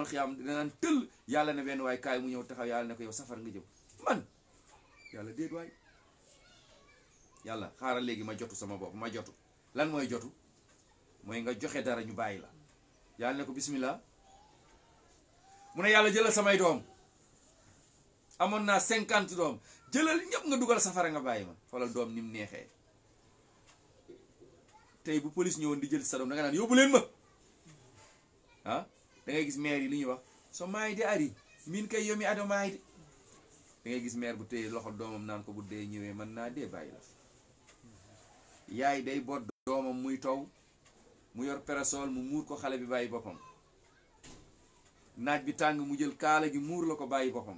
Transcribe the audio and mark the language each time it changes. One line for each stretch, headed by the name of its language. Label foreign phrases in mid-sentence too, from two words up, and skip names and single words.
Wolof: qiyaam danaan tëll yàlla ne benn waay kaay mu ñëw taxaw yàlla ne ko yow safar nga jëm man yàlla déet waay yàlla xaaral léegi ma jotu sama bopp ma jotu lan mooy jotu mooy nga joxe dara ñu bàyyi la yàlla ne ko bismillah mu ne yàlla jëlal samay doom amoon naa 50 doom jëlal ñëpp nga dugal safara nga bàyyi ma xoolal doom ni mu neexee tey bu police ñëwoon di jël sa doom da nga naan yóbbu leen ma ah da ngay gis maire yi li ñuy wax
Fula: so maay de ari min kay yomi ado maay de
Wolof: da ngay gis maire bu téye loxo doomam naan ko bu dee ñëwee mën naa dee bàyyi la yaay day boot doomam muy taw mu yor parasol mu muur ko xale bi bàyyi boppam naaj bi tàng mu jël kaala gi muur la ko bàyyi boppam